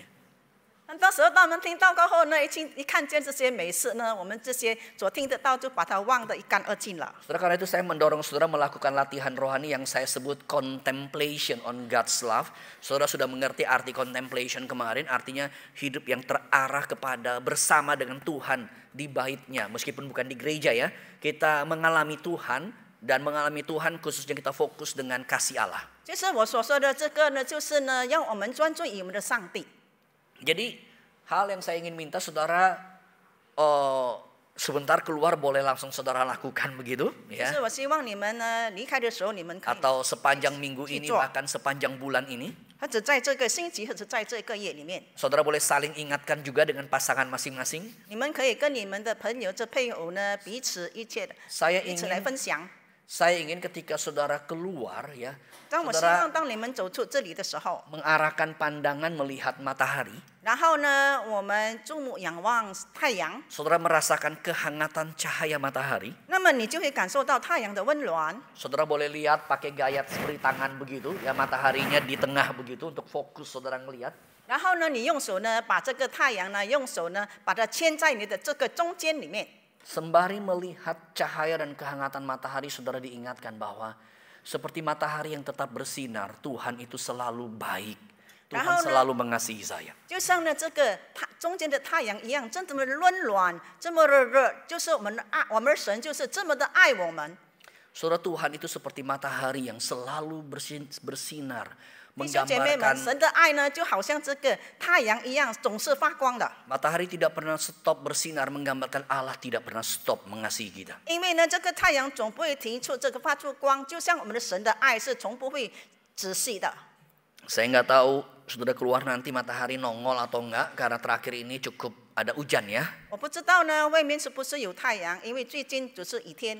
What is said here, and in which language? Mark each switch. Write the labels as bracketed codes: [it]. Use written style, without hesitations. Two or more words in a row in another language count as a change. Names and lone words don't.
[zh] 到时候当我们听到过后呢，一看见这些美事呢，我们这些所听得到就把它忘得一干二净了。 [id] Saudara, karena itu saya mendorong saudara melakukan latihan rohani yang saya sebut [en] contemplation on God's love. [id] Saudara sudah mengerti arti contemplation kemarin, artinya hidup yang terarah kepada bersama dengan Tuhan di baitnya. Meskipun bukan di gereja ya, kita mengalami Tuhan dan mengalami Tuhan khususnya kita fokus dengan kasih Allah. [zh] 就是我所说的这个呢，就是呢，让我们专注于我们的上帝。 [id] Jadi hal yang saya ingin minta saudara sebentar keluar boleh langsung saudara lakukan begitu [zh] 就 [id] ya. [zh] 是我希望你们呢离开的时候，你们可以， [id] Atau sepanjang minggu ini [zh] 去做。 [id] bahkan sepanjang bulan ini [zh] 或者在这个星期，或者在这个月里面， [id] saudara boleh saling ingatkan juga dengan pasangan masing-masing. [zh] 你们可以跟你们的朋友、这配偶呢彼此来分享。 [id] Saya ingin ketika saudara keluar ya, [zh] 当我希 [id] saudara [zh] 望当你们走出这里的时候， [id] mengarahkan pandangan melihat matahari. [zh] 然后呢，我们注目仰望太阳， [id] Saudara merasakan kehangatan cahaya matahari. [zh] 那么你就会感受到太阳的温暖。 [id] Saudara boleh lihat pakai gaya seperti tangan begitu ya, mataharinya di tengah begitu untuk fokus saudara ngelihat. [zh] 然后呢，你用手呢把这个太阳呢，用手呢把它牵在你的这个中间里面。 [id] Sembari melihat cahaya dan kehangatan matahari, saudara diingatkan bahwa seperti matahari yang tetap bersinar, Tuhan itu selalu baik. Tuhan selalu mengasihi saya. [zh] 就像呢这个中间的太阳一样，这么温暖，这么的热，就是我们的爱，我们的神就是这么的爱我们。 [id] Saudara, Tuhan itu seperti matahari yang selalu bersinar, [zh] 弟兄姐妹们， [id] menggambarkan [zh] 神的爱呢，就好像这个太阳一样，总是发光的。 [id] matahari tidak pernah stop bersinar, menggambarkan Allah tidak pernah stop mengasihi kita. [zh] 因为呢，这个太阳总不会停出这个发出光，就像我们的神的爱是从不会止息的。 [id] Saya nggak tahu sudah keluar nanti matahari nongol atau enggak, karena terakhir ini cukup ada hujan ya. [zh] 我不知道呢，外面是不是有太阳？因为最近只是雨天。